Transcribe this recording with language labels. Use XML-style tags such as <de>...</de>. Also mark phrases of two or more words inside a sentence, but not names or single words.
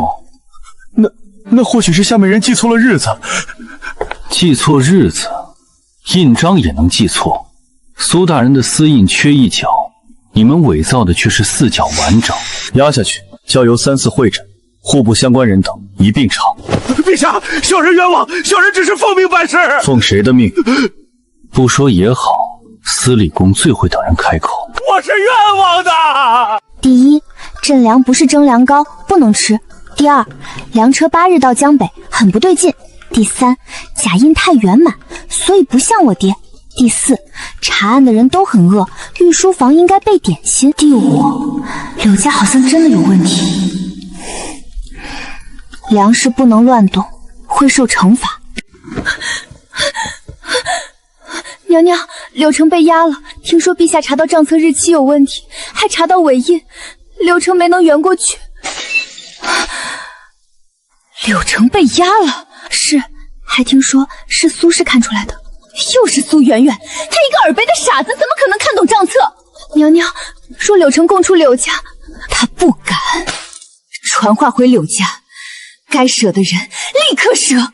<zh>那或許是下面人記錯了日子。記錯日子，印章也能記錯。蘇大人的私印缺一角，你們偽造的卻是4角完整。押下去，交由3、4會診，戶部相關人等一併查。陛下，小人冤枉，小人只是奉命辦事。奉誰的命？不說也好，司理宮最會等人開口。我我是冤枉的。第一，镇粮不是蒸粮膏，不能吃。第二，粮车8日到江北，很不对劲。第三，假印太圆满，所以不像我爹。第四，查案的人都很饿，御书房应该备点心。第五，柳家好像真的有問题，粮食不能亂動，會受懲罰。娘娘，柳城被壓了，聽說陛下查到賬冊日期有問題，還查到尾印，柳城沒能圓過去。柳城被壓了，是，還聽說是蘇氏看出來的，又是蘇媛媛，她一個耳背的傻子，怎麼可能看懂賬冊？娘娘，若柳城供出柳家，她不敢傳話回柳家，該捨的人立刻捨。</zh>